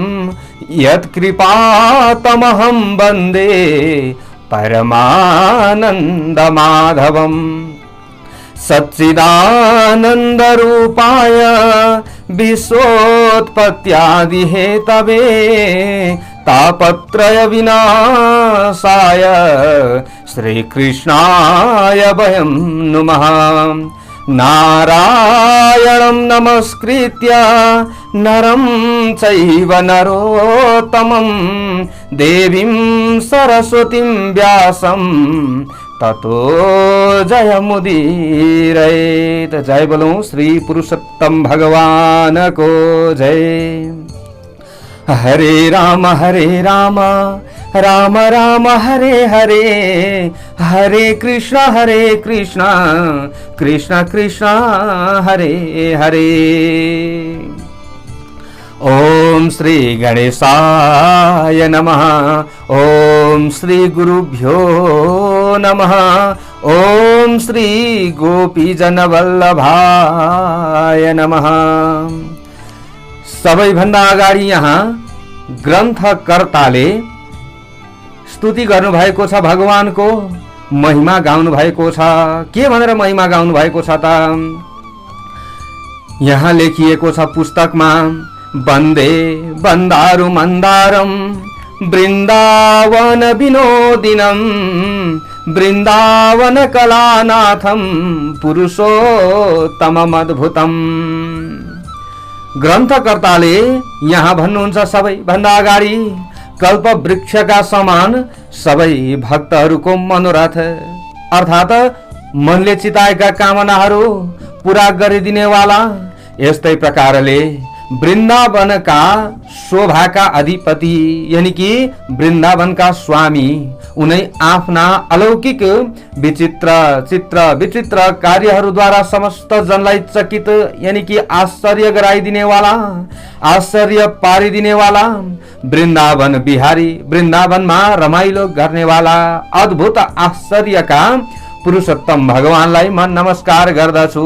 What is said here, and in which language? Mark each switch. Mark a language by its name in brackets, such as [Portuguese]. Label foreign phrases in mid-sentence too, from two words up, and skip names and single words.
[Sanskrit] यत्कृपातमहं वन्दे परमानंद माधवम् सच्चिदानंद रूपाय विश्वोत्पत्त्यादि हेतवे तापत्रय विनाशाय श्रीकृष्णाय वयं नुमः। नारायणं नमस्कृत्य नरं चैव नरोत्तमं देवीं सरस्वतीं व्यासं ततो जय मुदीरयेत। [Hindi] जय बोलो श्री पुरुषोत्तम भगवान को जय। [Sanskrit] हरे राम राम राम हरे हरे, हरे कृष्ण कृष्ण कृष्ण हरे हरे। ओम श्री गणेशाय नमः। ओम श्री गुरुभ्यो नमः। ओम श्री गोपीजन वल्लभाय नमः। [Nepali] सबैभन्दा अगाडि यहाँ ग्रन्थकर्ताले स्तुति गर्नु भएको छ, भगवानको महिमा गाउनु भएको छ। के भनेर महिमा गाउनु भएको छ त? यहाँ लेखिएको छ पुस्तकमा, [Sanskrit] वन्दे वन्दारु मन्दारम वृन्दावन विनोदिनं वृन्दावन कलानाथं पुरुषोत्तममद्भुतम्। [Nepali] ग्रन्थकर्ताले यहाँ भन्नुहुन्छ सबैभन्दा अगाडि कल्प वृक्षका समान सबै भक्तहरूको मनोरथ अर्थात मनले चिताएका कामनाहरू पूरा गरिदिनेवाला। यस्तै प्रकारले वृन्दावनका शोभाका अधिपति [Hindi] यानी कि [Nepali] वृन्दावनका स्वामी उनै आफ्ना अलौकिक विचित्र कार्यहरूद्वारा समस्त जनलाई चकित [Hindi] यानी कि [Nepali] आश्चर्य गराइदिने वाला, आश्चर्य पारिदिने वाला, वृन्दावन बिहारी, वृन्दावनमा रमाइलो गर्ने वाला अद्भुत आश्चर्यका पुरुषोत्तम भगवानलाई म नमस्कार गर्दछु।